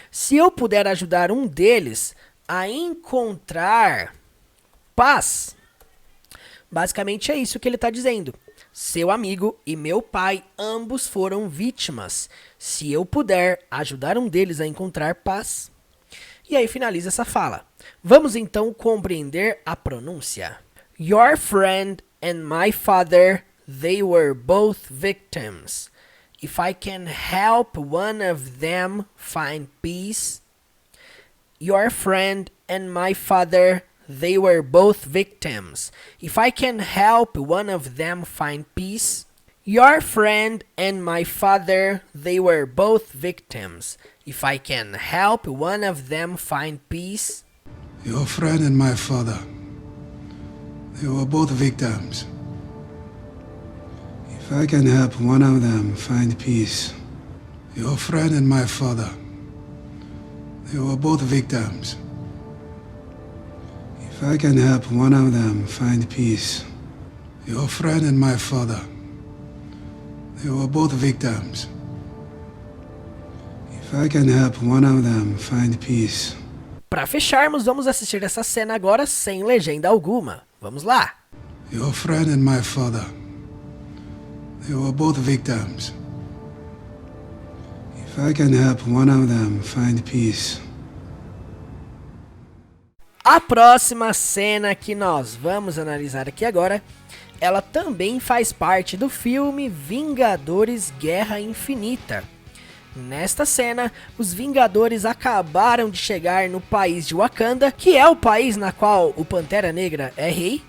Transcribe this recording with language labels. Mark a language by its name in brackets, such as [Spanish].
[Portuguese] Se eu puder ajudar um deles a encontrar paz, basicamente é isso que ele está dizendo. Seu amigo e meu pai, ambos foram vítimas. Se eu puder ajudar um deles a encontrar paz. E aí finaliza essa fala. Vamos então compreender a pronúncia. [English] Your friend and my father, they were both victims. If I can help one of them find peace. Your friend and my father, they were both victims. If I can help one of them find peace. Your friend and my father, they were both victims. If I can help one of them find peace. Your friend and my father, they were both victims. If I can help one of them find peace. Your friend and my father, they were both victims. If I can help one of them find peace. Your friend and my father, they were both victims. If I can help one of them find peace. [Portuguese] Para fecharmos, vamos assistir essa cena agora sem legenda alguma. Vamos lá. [English] Your friend and my father, they were both victims. If I can help one of them find peace. [Portuguese] A próxima cena que nós vamos analisar aqui agora, ela também faz parte do filme Vingadores Guerra Infinita. Nesta cena, os Vingadores acabaram de chegar no país de Wakanda, que é o país na qual o Pantera Negra é rei.